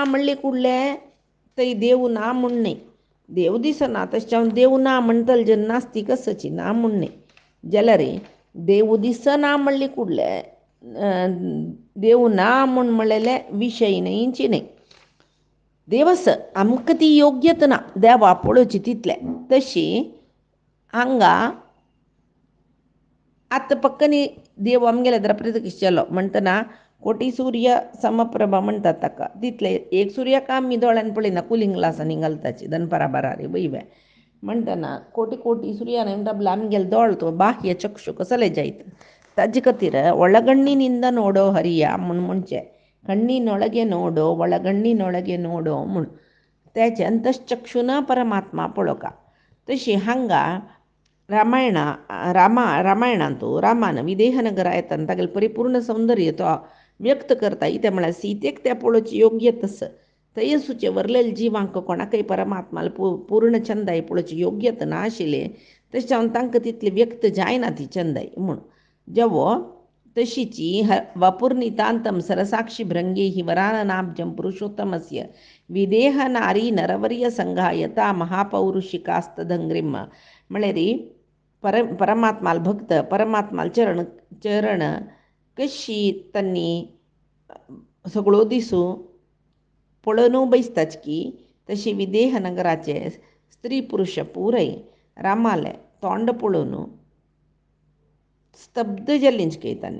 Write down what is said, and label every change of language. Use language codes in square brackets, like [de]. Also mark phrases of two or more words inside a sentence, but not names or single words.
[kok] म्हणले कुडले थंय देव ना म्हूण न्ही देव दिसना तशें जावन देव ना म्हणटले जे नास्तीक आसची ना म्हूण न्ही जाल्यार देव दिसना म्हणले कुडले देव ना म्हूण म्हणलेले विशय न्हयची न्ही देवस आमकां ती योग्यता ना देवा पळोवची तितले तशी हांगा आतां पक्कनी देव आमगेल्या प्रत्यक्ष जालो म्हणटना [sa] कोटी सूर्य समप्रभा [kok] म्हणटात ताका. तितले एक सुर्याक आमी दोळ्यान पळयना, [en] cooling glasses [kok] घालताची दनपारा बरारी वयवे म्हणटना कोटी कोटी सुर्यान म्हणटा आमगेले दोळ तो बाह्य चक्षु कसले जायत ताजे खातीर [kn] ಒಳಗಣ್ಣಿನಿಂದ ನೋಡೋ ಹರಿಯ ಮುಂಚೆ ಕಣ್ಣಿನೊಳಗೆ ನೋಡೋ ಒಳಗಣ್ಣಿನೊಳಗೆ ನೋಡೋ [kok] म्हूण त्याचे अंतश्चक्षुना परमात्मा पळोवका. तशी हांगा रामायणांतू रामान विदेहनगरा येताना तागेलें परिपूर्ण सौंदर्य तो व्यक्त करता. इते म्हळ्यार सीतेक त्या पळोवची योग्य तस तयसूचे वरलेले जिवांक कोणाकय परमात्माला पूर्ण चंदाय पळोवची योग्यता ना आशिल्ले तशें जावन तांकां तितली व्यक्त जायना ती चंदाय म्हूण. जेवो तशीची [sa] वपुर्नितांतम सरसाक्षी भृंगे हि वराननाब्जम पुरुषोत्तमस्य विदेह नारी नरवर्य संघायता महापौरुषिकास्तदंग्रिम [kok] म्हळ्यार परमात्माल भक्त परमात्माल चरण कशी तन्नी सगळो दिसू पळोवनू बसताच की तशी विदेह नगराचे स्त्री पुरुष पुरय रामाले तोंड पळोवन स्तब्ध जल्लिंचकयतानी.